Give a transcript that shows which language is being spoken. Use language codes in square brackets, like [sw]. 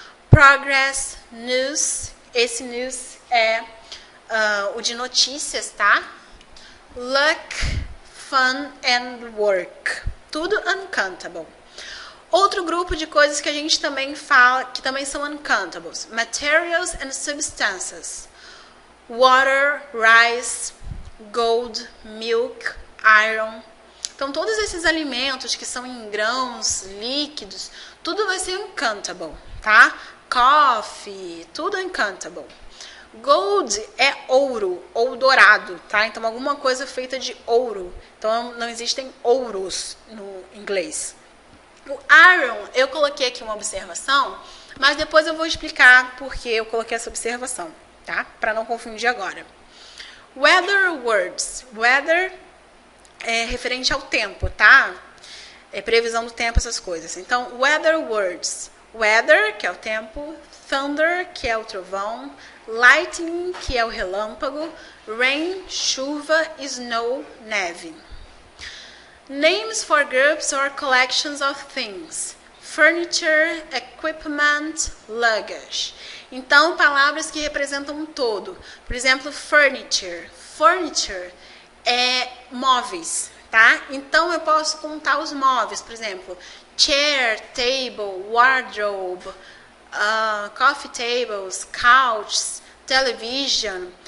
[pt] Progress, news. Esse news é o de notícias, tá? [en] Luck, fun and work. [pt] Tudo uncountable. Outro grupo de coisas que a gente também fala, que também são uncountables. [en] Materials and substances. Water, rice, gold, milk, iron. [pt] Então, todos esses alimentos que são em grãos, líquidos, tudo vai ser uncountable, tá? [en] Coffee, tudo uncountable. [pt] Gold é ouro ou dourado, tá? Então, alguma coisa feita de ouro. Então, não existem ouros no inglês. O iron, eu coloquei aqui uma observação, mas depois eu vou explicar por que eu coloquei essa observação, tá? Para não confundir agora. Weather words. Weather é referente ao tempo, tá? É previsão do tempo, essas coisas. Então, weather words. Weather, que é o tempo. Thunder, que é o trovão. Lightning, que é o relâmpago. Rain, chuva. Snow, neve. [en] Names for groups or collections of things. Furniture, equipment, luggage. [pt] Então, palavras que representam um todo. Por exemplo, furniture. Furniture é móveis, tá? Então, eu posso contar os móveis. Por exemplo, chair, table, wardrobe, coffee tables, couches, television.